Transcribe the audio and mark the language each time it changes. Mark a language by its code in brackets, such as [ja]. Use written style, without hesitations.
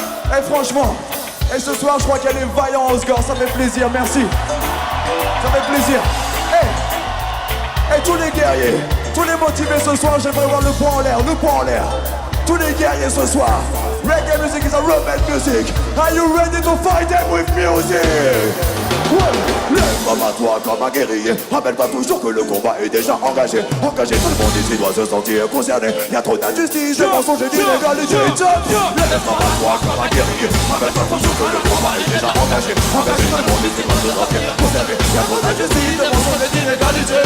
[fr] Hey, franchement, et ce soir, je crois qu'elle est vaillante, Oscar. Ça fait plaisir, merci. Ça fait plaisir. Hey, tous les guerriers. Tous les motivés ce soir, j'aimerais voir le poing en l'air, Tous les guerriers ce soir. [en] Reggae music is a rebel music. Are you ready to fight them with music? [fr] Lève-moi à toi comme un guerrier. Rappelle-toi toujours que le combat est déjà engagé. Tout le monde ici doit se sentir concerné. Y'a trop d'injustice, de mensonges et d'inégalité. Lève-moi à toi comme un guerrier. Rappelle-toi toujours que le combat est déjà engagé. Tout le monde ici doit se sentir concerné. Y'a trop d'injustice, de mensonges et d'inégalité.